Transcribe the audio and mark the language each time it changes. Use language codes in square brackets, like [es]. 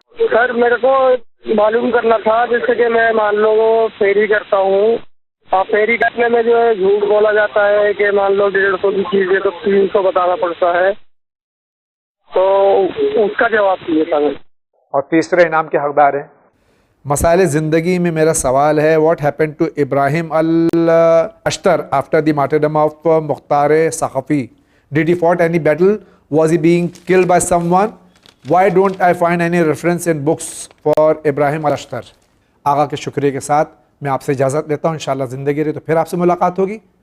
[ur] سر میرے کو معلوم کرنا تھا، جیسے کہ میں مان لو فیری کرتا ہوں، اور فیری کرنے میں جو ہے جھوٹ بولا جاتا ہے کہ مان لو 150 کی چیز ہے تو 300 بتانا پڑتا ہے، تو اس کا جواب دیجیے سر. اور تیسرے انعام کے حقدار ہیں. مسائل زندگی میں میرا سوال ہے، [en] What happen to Ibrahim al-Ashtar after the martyrdom of Mukhtar Saqafi? Did he fought any battle? Was he being killed by someone? Why don't I find any reference in books for Ibrahim al-Ashtar? [ur] آقا کے شکریہ کے ساتھ میں آپ سے اجازت لیتا ہوں. انشاءاللہ زندگی رہی تو پھر آپ سے ملاقات ہوگی.